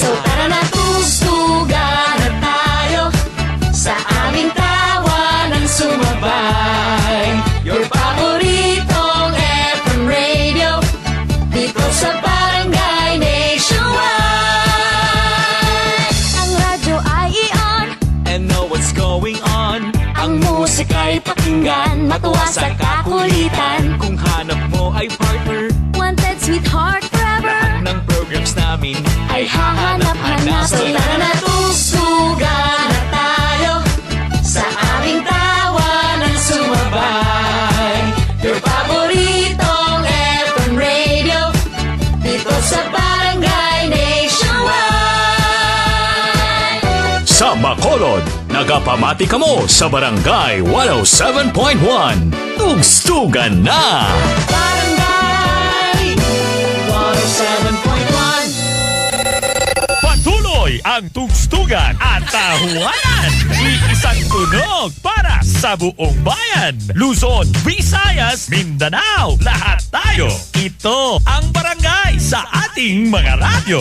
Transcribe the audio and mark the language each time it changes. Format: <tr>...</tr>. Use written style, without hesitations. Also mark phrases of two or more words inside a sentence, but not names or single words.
<tl>So tara na, tugstugan na tayo, sa aming tawanan sumabay. Your paboritong</tl> <en>FM radio,</en> <tl>dito sa Barangay Nationwide. Ang radyo ay i-on,</tl> <en>And know what's going on.</en> <tl>ang musika'y pakinggan, matuwa sa kakulitan. Kung hanap mo ay partner,</tl> <en>Wanted, sweetheart, forever,</en> <tl>lahat ng programs namin ay hahanap-hanap. So tara na, tugstugan na tayo, sa aming tawanan sumabay. Your paboritong</tl> <en>FM radio,</en> <tl>dito sa Barangay Nationwide.</tl> <hil>Sa Bacolod, nagapamati kamo sa Barangay 107.1.</hil> <tl>Tugstugan na! Barangay 107.1. Patuloy ang tugstugan at tahuanan. Iisang tunog para sa buong bayan. Luzon, Visayas, Mindanao, lahat tayo. Ito ang barangay sa ating mga radyo.</tl>